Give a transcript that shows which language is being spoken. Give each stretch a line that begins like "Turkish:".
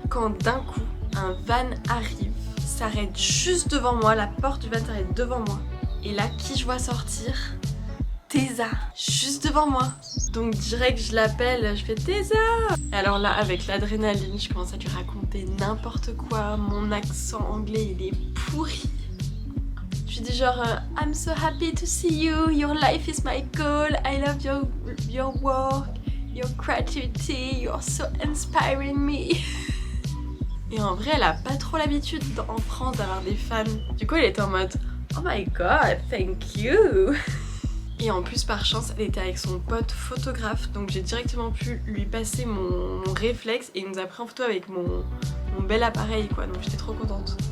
French: Quand d'un coup un van arrive, s'arrête juste devant moi, la porte du van s'arrête devant moi. Et là qui je vois sortir? Teza, juste devant moi. Donc direct je l'appelle, je fais Teza. Et alors là avec l'adrénaline je commence à lui raconter n'importe quoi, mon accent anglais il est pourri. Je dis genre
English: I'm so happy to see you, your life is my goal, I love your work, your creativity, you're so inspiring me.
French: Et en vrai elle a pas trop l'habitude en France d'avoir des fans. Du coup elle était en mode
English: oh my god, thank you.
French: Et en plus par chance elle était avec son pote photographe, donc j'ai directement pu lui passer mon réflexe et il nous a pris en photo avec mon bel appareil quoi, donc j'étais trop contente.